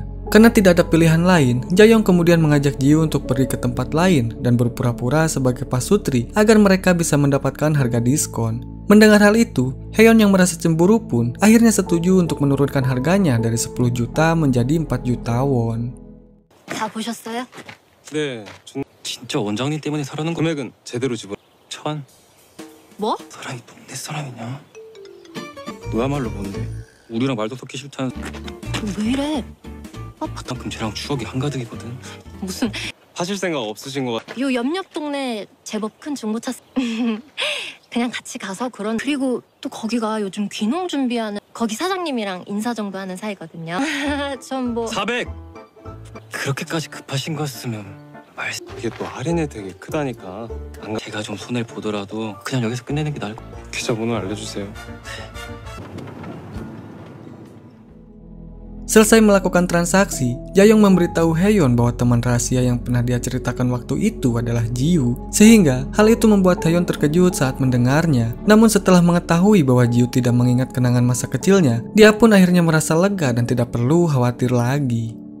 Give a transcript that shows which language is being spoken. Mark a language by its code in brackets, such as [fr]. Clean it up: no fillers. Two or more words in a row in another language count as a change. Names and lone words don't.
[id] Karena tidak ada pilihan lain, Jaehyung kemudian mengajak Ji-Yu untuk pergi ke tempat lain dan berpura-pura sebagai pasutri agar mereka bisa mendapatkan harga diskon. Mendengar hal itu, Haeyeon yang merasa cemburu pun akhirnya setuju untuk menurunkan harganya dari 10 juta menjadi 4 juta won. [ko] 다 보셨어요? 네, 진짜 원장님 때문에 사려는 금액은 제대로 지불. 천. 뭐? 사람이 동네 사람이냐? 너야말로 뭔데? 우리랑 말도 섞기 싫다는. 왜 이래? 그만큼 쟤랑 추억이 한가득이거든. 무슨 하실 생각 없으신 것 같아. 요 옆옆 동네 제법 큰 중고차 그냥 같이 가서 그리고 또 거기가 요즘 귀농 준비하는 거기 사장님이랑 인사 정도 하는 사이거든요. 전 뭐 400! 그렇게까지 급하신 거였으면 이게 또 할인 혜택이 크다니까. 걔가 좀 손해를 보더라도 그냥 여기서 끝내는 게 나을 것 같아. 계좌번호 알려주세요. [id] Selesai melakukan transaksi, Jaeyoung memberitahu Haeyeon bahwa teman rahasia yang pernah dia ceritakan waktu itu adalah Jiwoo, sehingga hal itu membuat Haeyeon terkejut saat mendengarnya. Namun setelah mengetahui bahwa Jiwoo tidak mengingat kenangan masa kecilnya, dia pun akhirnya merasa lega dan tidak perlu khawatir lagi.